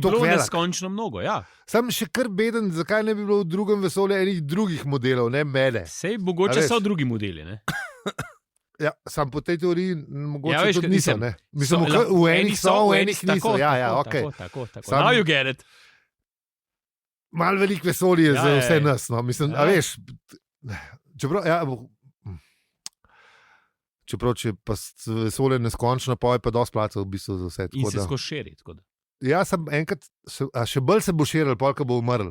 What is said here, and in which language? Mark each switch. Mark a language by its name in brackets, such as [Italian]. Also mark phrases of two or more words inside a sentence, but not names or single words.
[Slovenian] toliko bilo velik? neskončno mnogo. Ja. Sam še kar beden, zakaj ne bi bilo v drugem vesolju enih drugih modelov, ne mene. Sej A mogoče veš? so drugi modeli. Ne? Ja, sam po tej teoriji mogoče Ja, veš, tudi niso. mislim, Ne? Mislim, so, v enih so, v enih niso. Ja, ja, tako, okay. tako. Sam- [English] Now you get it. [Slovenian] Malo velik vesolje Ja, za ja, vse ja. nas. No. Mislim, Ja. a veš, čeprav, ja, čeprav če pa vesolje neskončno, pa je pa dosti placa v bistvu za vse. In tako se da- skozi širi. Ja, sem enkrat, še bolj se bo širil, polka bo umrl.